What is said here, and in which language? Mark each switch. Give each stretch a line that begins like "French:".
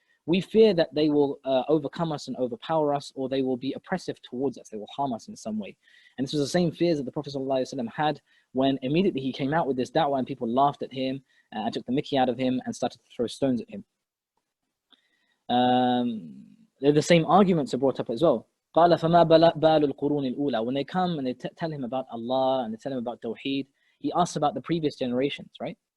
English: We fear that they will overcome us and overpower us, or they will be oppressive towards us, they will harm us in some way. And this was the same fears that the Prophet ﷺ had when immediately he came out with this da'wah and people laughed at him and took the mickey out of him and started to throw stones at him. The same arguments are brought up as well.
Arabic: قال فما بال القرون الأولى.
English: When they come and they tell him about Allah and they tell him about Tawheed, he asks about the previous generations, right?